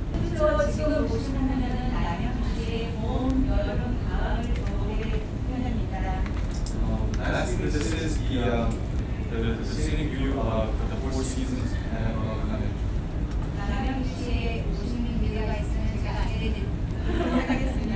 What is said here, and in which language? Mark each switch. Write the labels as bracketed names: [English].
[Korean] 실제로 지금 보시는 화면은 남양주시의 봄, 여름, 가을, 겨울의 표현입니다. [English] Lastly, this is the scenic view of the 4 seasons of Namyangju. [Korean] 남양주시에 오시는 기회가 있으면 제가 안내해 하겠습니다.